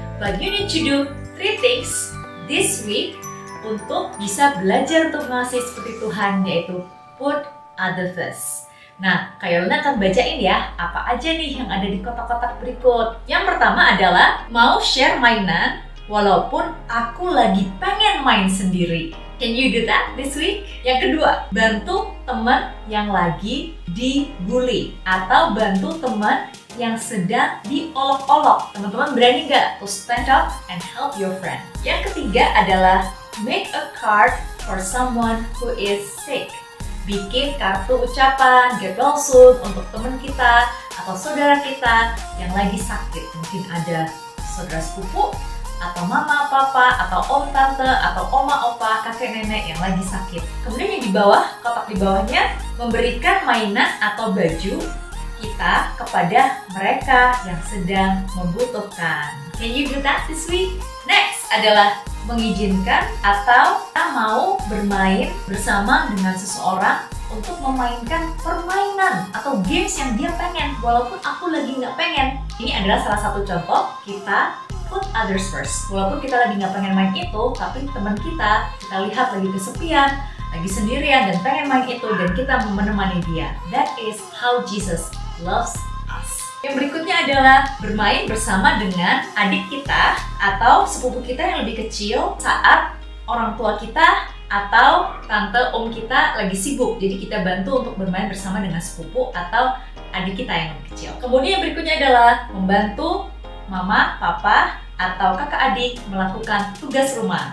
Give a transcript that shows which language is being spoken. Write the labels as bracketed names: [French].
[English] But you need to do 3 things this week [Indonesian] untuk bisa belajar untuk mengasihi seperti Tuhan, yaitu [English] put others first. [Indonesian] Nah, Kak Yolanda akan bacain ya apa aja nih yang ada di kotak-kotak berikut. Yang pertama adalah mau share mainan walaupun aku lagi pengen main sendiri. [English] Can you do that this week? [Indonesian] Yang kedua, bantu teman yang lagi dibully atau bantu teman yang sedang diolok-olok. Teman-teman berani nggak [English] to stand up and help your friend? [Indonesian] Yang ketiga adalah [English] make a card for someone who is sick. [Indonesian] Bikin kartu ucapan [English] get well soon [Indonesian] untuk teman kita atau saudara kita yang lagi sakit. Mungkin ada saudara sepupu, atau mama, papa, atau om, tante, atau oma, opa, kakek, nenek yang lagi sakit. Kemudian yang di bawah, kotak di bawahnya, memberikan mainan atau baju kita kepada mereka yang sedang membutuhkan. [English] Can you do that this week? [Indonesian] Next adalah mengizinkan atau kita mau bermain bersama dengan seseorang untuk memainkan permainan atau games yang dia pengen, walaupun aku lagi nggak pengen. Ini adalah salah satu contoh kita [English] put others first. [Indonesian] Walaupun kita lagi nggak pengen main itu, tapi teman kita lihat lagi kesepian, lagi sendirian dan pengen main itu, dan kita menemani dia. [English] That is how Jesus loves us. [Indonesian] Yang berikutnya adalah bermain bersama dengan adik kita atau sepupu kita yang lebih kecil saat orang tua kita atau tante om kita lagi sibuk. Jadi kita bantu untuk bermain bersama dengan sepupu atau adik kita yang lebih kecil. Kemudian yang berikutnya adalah membantu mama, papa, atau kakak adik melakukan tugas rumah.